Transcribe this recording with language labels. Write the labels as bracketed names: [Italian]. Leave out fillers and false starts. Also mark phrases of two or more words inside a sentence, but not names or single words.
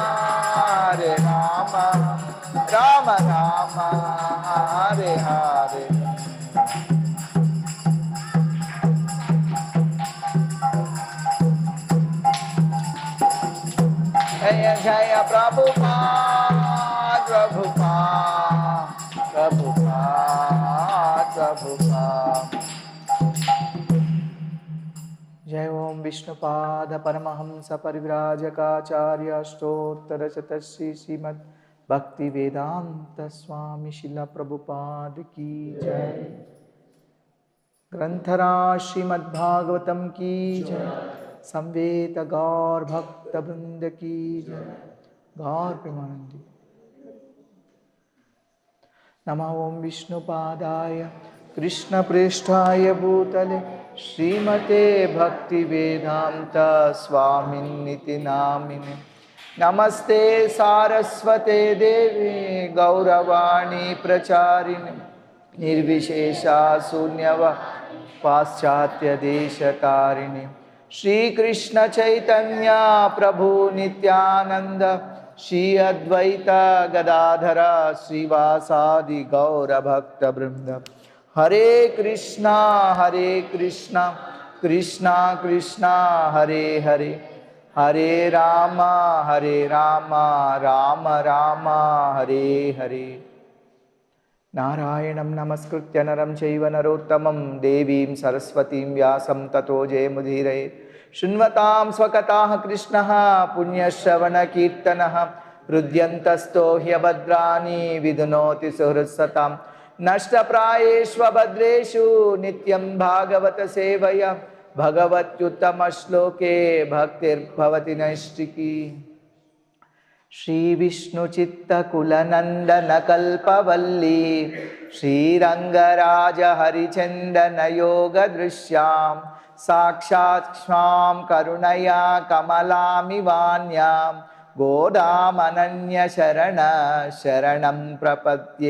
[Sanskrit] राम राम हरे हरे जय जय प्रभुपाद [Hindi] जय ओम विष्णुपाद परमहंस परिव्राजकाचार्य अष्टोत्तर शतश्री श्रीमद् भक्ति वेदांत स्वामी शिला प्रभुपाद की जय। ग्रंथराज श्रीमद्भागवतम की जय। संवेद गौर भक्त वृंद की जय। [Bangla] गौर प्रेमानंदी। [Sanskrit] नमः ओम विष्णुपादाय कृष्ण पृष्ठाय भूतले श्रीमते भक्ति वेदांत स्वामिन्निति नामिने। नमस्ते सारस्वते देवी गौरवाणी प्रचारिणे निर्विशेषा शून्यव पाश्चात्य देशतारिणे। श्री कृष्ण चैतन्य प्रभु नित्यानंद श्री अद्वैत गदाधर श्रीवासादि गौर भक्त वृंद। हरे कृष्णा कृष्णा कृष्णा हरे हरे హరే రామ హరే రామ రామ రామ హరే హరే. నారాయణం నమస్కృత్య నరం చైవ నరోత్తమం దేవీం సరస్వతీం వ్యాసం తతో జయముదీరయే. శృణ్వతాం స్వకథాః కృష్ణః పుణ్యశ్రవణకీర్తనः హృద్యంతస్థో హ్యభద్రాణి విధునోతి సుహృత్సతాం. నష్టప్రాయేష్వభద్రేషు నిత్యం భాగవత సేవయ భగవత్యుత్తమశ్లోకే భక్తిర్భవతి నైష్టికీ. श्रीविष्णुचित्तकुलनन्दनकल्पवल्ली श्रीरङ्गराजहरिचन्दनयोगदृश्यां साक्षात् क्षां करुणया कमलामिवान्यां गोदामनन्यशरणं प्रपद्ये.